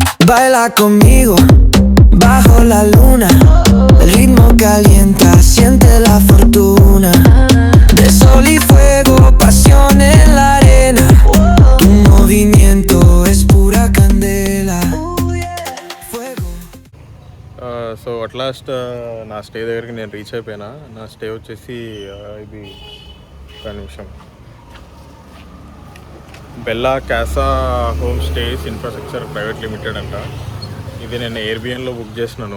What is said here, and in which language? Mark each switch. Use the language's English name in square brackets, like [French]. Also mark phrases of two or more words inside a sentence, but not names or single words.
[Spanish] Baila conmigo bajo la luna. El ritmo calienta, siente la fortuna. De sol y fuego, pasión en la arena. Tu movimiento es pura candela. Fuego. [Telugu] సో [English] at last [Telugu] నా స్టే దగ్గరికి నేను రీచ్ అయిపోయినా. నా స్టే వచ్చేసి ఇది ఒక నిమిషం, బెల్లా క్యాసా హోమ్ స్టేస్ ఇన్ఫ్రాస్ట్రక్చర్ ప్రైవేట్ లిమిటెడ్ అంట. ఇది నేను ఎయిర్బిఎన్లో బుక్ చేసినాను.